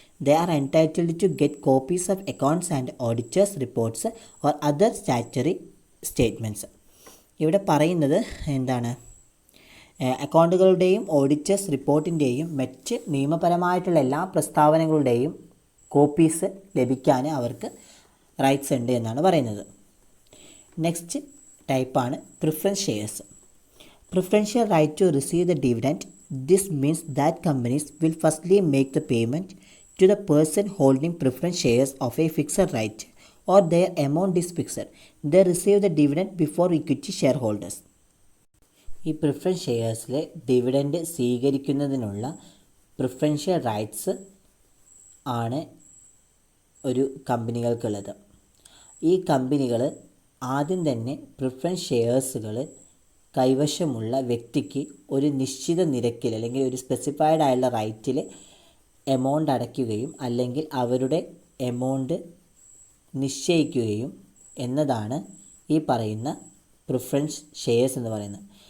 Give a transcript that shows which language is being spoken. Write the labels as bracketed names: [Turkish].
[English] They are entitled to get copies of accounts and auditors reports or other statutory statements. [Malayalam] ഇവിടെ പറയുന്നത് എന്താണ്? അക്കൗണ്ടുകളുടെയും auditors റിപ്പോർട്ടിൻ്റെയും മറ്റ് നിയമപരമായിട്ടുള്ള എല്ലാ പ്രസ്താവനകളുടെയും കോപ്പീസ് ലഭിക്കാൻ അവർക്ക് റൈറ്റ്സ് ഉണ്ട് എന്നാണ് പറയുന്നത്. നെക്സ്റ്റ് ടൈപ്പാണ് preference shares. [English] Preferential right to receive the dividend. This means that companies will firstly make the payment to the person holding preference shares of a fixed right or their amount is fixed. They receive the dividend before equity shareholders. [Malayalam] ഈ preference ഷെയർസിൽ dividend സ്വീകരിക്കുന്നതിനുള്ള preferential rights ആണ് ഒരു കമ്പനികൾക്കുള്ളത്. ഈ കമ്പനികൾ ആദ്യം തന്നെ preference ഷെയർസുകൾ കൈവശമുള്ള വ്യക്തിക്ക് ഒരു നിശ്ചിത നിരക്കിൽ അല്ലെങ്കിൽ ഒരു സ്പെസിഫൈഡ് ആയുള്ള റൈറ്റിൽ എമൗണ്ട് അടയ്ക്കുകയും അല്ലെങ്കിൽ അവരുടെ എമൗണ്ട് നിശ്ചയിക്കുകയും എന്നതാണ് ഈ പറയുന്ന പ്രിഫറൻസ് ഷെയർസ് എന്ന് പറയുന്നത്.